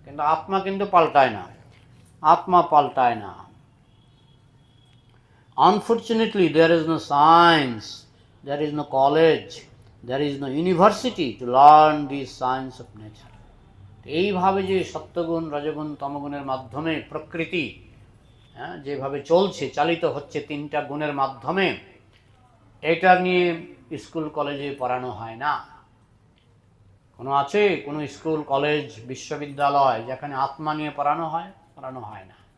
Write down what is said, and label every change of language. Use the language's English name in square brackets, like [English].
[Bangla] কিন্তু আত্মা কিন্তু পাল্টায় না, আত্মা পাল্টায় না। [English] Unfortunately, there is no science, there is no college, there is no university to learn these science of nature. [Bangla] এইভাবে যে সত্যগুণ, রজগুণ, তমগুণের মাধ্যমে প্রকৃতি যেভাবে চলছে, চালিত হচ্ছে 3টা গুণের মাধ্যমে, এটা নিয়ে স্কুল কলেজে পড়ানো হয় না। কোনো আছে কোনো স্কুল কলেজ বিশ্ববিদ্যালয় যেখানে আত্মা নিয়ে পড়ানো হয়? পড়ানো হয় না।